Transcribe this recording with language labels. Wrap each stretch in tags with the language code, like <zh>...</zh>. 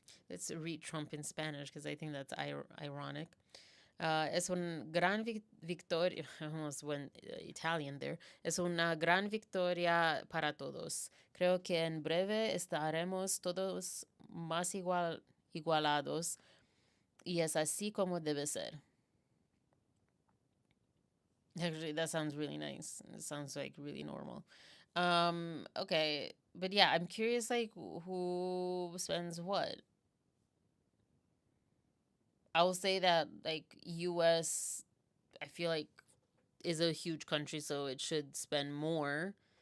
<en>Let's read Trump in Spanish because I think that's ironic.</en> <es>Es un gran victoria,</es> <en>I almost went Italian there.</en> <es>Es una gran victoria para todos. Creo que en breve estaremos todos más igualados y es así como debe ser.</es> <en>Actually, that sounds really nice. It sounds like really normal. Okay, but yeah, I'm curious like who spends what. I will say that like US I feel like is a huge country so it should spend more.</en>